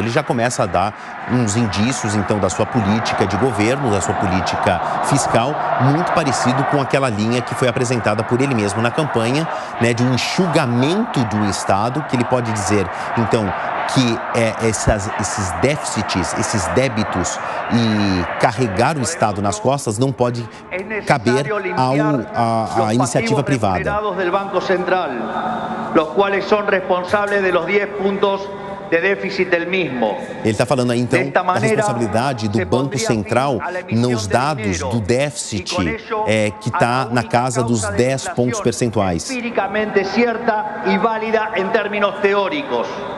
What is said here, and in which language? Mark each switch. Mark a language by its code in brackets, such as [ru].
[pt] Ele já começa a dar uns indícios, então, da sua política de governo, da sua política fiscal, muito parecido com aquela linha que foi apresentada por ele mesmo na campanha, né, de um enxugamento do Estado, que ele pode dizer, então, que esses déficits, esses débitos e carregar o Estado nas costas não pode caber à iniciativa privada. [es] Banco Central, los cuales son responsables de los 10 puntos de déficit del mismo. [pt] Ele está falando aí, então, da responsabilidade do Banco Central nos dados do déficit que está na casa dos 10 pontos percentuais. [es] Empíricamente cierta y válida en términos teóricos.